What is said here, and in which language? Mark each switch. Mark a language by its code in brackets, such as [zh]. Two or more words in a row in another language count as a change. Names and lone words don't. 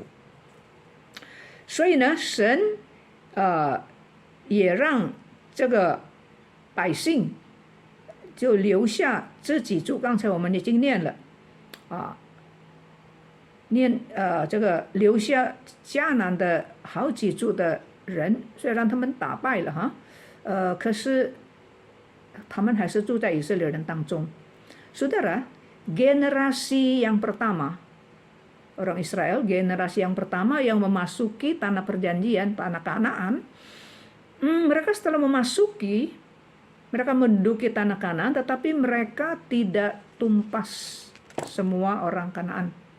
[zh] 所以呢，神也让这个百姓就留下这几族，刚才我们已经念了这个留下迦南的好几族的人，虽然他们打败了可是他们还是住在以色列人当中。 [id] Saudara, generasi yang pertama orang Israel, generasi yang pertama yang memasuki tanah perjanjian, tanah Kanaan, mereka setelah memasuki, mereka menduduki tanah Kanaan, tetapi mereka tidak tumpas semua orang Kanaan.